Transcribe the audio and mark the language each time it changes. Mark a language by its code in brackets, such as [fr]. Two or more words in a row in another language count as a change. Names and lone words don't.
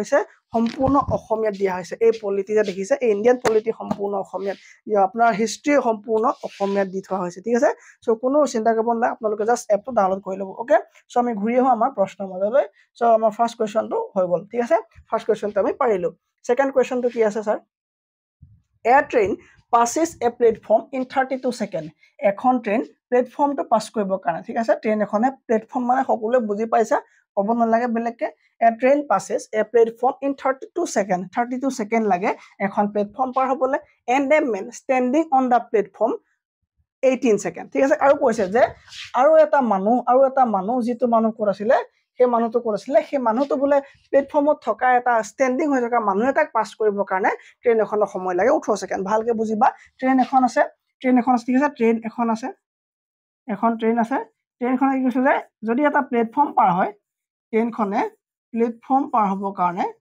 [as] হৈছে সম্পূৰ্ণ অসমীয়াত দিয়া হৈছে এই পলিটি যে দেখিছে এই [en] Indian polity [as] সম্পূৰ্ণ অসমীয়াত আপোনাৰ হিষ্ট্ৰী সম্পূৰ্ণ অসমীয়াত দি থোৱা হৈছে ঠিক আছে চ' কোনো চিন্তা কৰিব নালাগে আপোনালোকে জাষ্ট এপটো ডাউনলোড কৰি ল'ব [en] okay so' [as] আমি ঘূৰি আহোঁ আমাৰ প্ৰশ্নৰ মাজলৈ চ' আমাৰ ফাৰ্ষ্ট কুৱেশ্যনটো হৈ গ'ল ঠিক আছে ফাৰ্ষ্ট কুৱেশ্যনটো আমি পাৰিলোঁ ছেকেণ্ড কুৱেশ্যনটো কি আছে ছাৰ [en] a train passes a platform in 32 seconds [as] এখন ট্ৰেইন প্লেটফৰ্মটো পাছ কৰিবৰ কাৰণে ঠিক আছে ট্ৰেইন এখনে প্লেটফৰ্ম মানে সকলোৱে বুজি পাইছা ক'ব নালাগে বেলেগকে [en] a train passes a platform in 32 seconds [as] 32 সেকেন্ড লাগে এখন প্লেটফৰ্ম পাৰ হ'বলৈ [en] and a man standing on the platform 18 seconds [as] ঠিক আছে আৰু কৈছে যে আৰু এটা মানুহ যিটো মানুহ ক'ত আছিলে সেই মানুহটো ক'ত আছিলে সেই মানুহটো বোলে প্লেটফৰ্মত থকা এটা ষ্টেণ্ডিং হৈ থকা মানুহ এটাক পাছ কৰিবৰ কাৰণে ট্ৰেইন এখনৰ সময় লাগে 18 সেকেন্ড ভালকে বুজিবা ট্ৰেইন এখন আছে ঠিক আছে ট্ৰেইন এখন আছে ট্ৰেইনখনে কি কৈছে যে যদি এটা প্লেটফৰ্ম পাৰ হয় ট্ৰেইনখনে প্লেটফৰ্ম পাৰ হ'বৰ কাৰণে